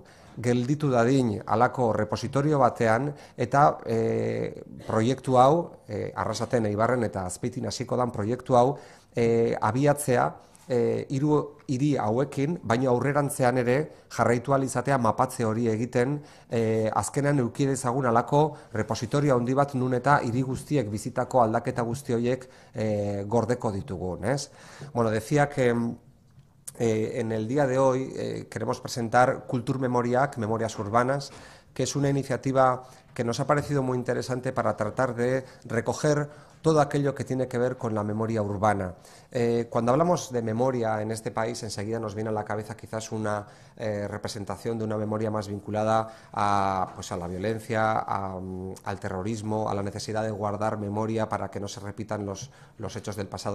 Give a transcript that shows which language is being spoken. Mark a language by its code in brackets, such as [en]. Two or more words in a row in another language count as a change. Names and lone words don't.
[eu] Gelditu dadin halako repositorio batean, eta proiektu hau, Arrasaten, Eibarren eta Azpeitin hasiko dan proiektu hau, abiatzea 3 hiri hauekin, baina aurrerantzean ere jarraitu ahal izatea mapatze hori egiten, azkenean eduki dezagun halako repositorio handi bat nun eta hiri guztiek bizitako aldaketa guzti horiek gordeko ditugun. [es] Decía que en el día de hoy queremos presentar Kultur Memoriak, Memorias Urbanas, que es una iniciativa que nos ha parecido muy interesante para tratar de recoger todo aquello que tiene que ver con la memoria urbana. Cuando hablamos de memoria en este país, enseguida nos viene a la cabeza quizás una representación de una memoria más vinculada a la violencia, al terrorismo, a la necesidad de guardar memoria para que no se repitan los hechos del pasado.